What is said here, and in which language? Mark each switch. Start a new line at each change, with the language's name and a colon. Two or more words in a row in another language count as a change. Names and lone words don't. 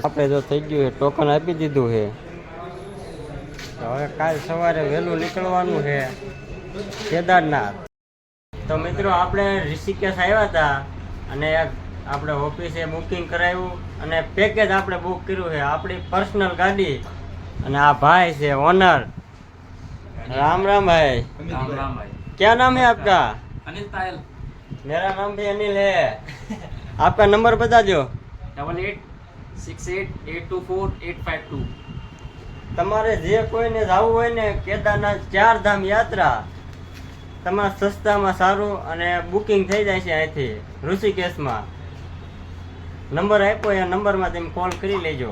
Gujarati: આપણે જો થઈ ગયું છે, ટોકન આપી દીધું છે, તો હવે કાલ સવારે વહેલું નીકળવાનું છે કેદારનાથ। તો મિત્રો આપણે ઋષિકેશ આવ્યા હતા અને આપણે ઓફિસે બુકિંગ કરાવ્યું અને પેકેજ આપણે બુક કર્યું છે, આપણી પર્સનલ ગાડી, અને આ ભાઈ છે ઓનર।
Hindi: राम राम भाई। राम राम भाई। क्या नाम है आपका? अनिल तायल। मेरा नाम भी अनिल है। आपका नंबर बता दो। 8868824852।
Gujarati: તમારે જે કોઈને જવું હોય ને કેદારનાથ 4 ધામ યાત્રા, તમારે સસ્તામાં સારું અને બુકિંગ થઈ જાય છે અહીંથી ઋષિકેશમાં। નંબર આપ્યો એ નંબરમાં તમે કોલ કરી લેજો।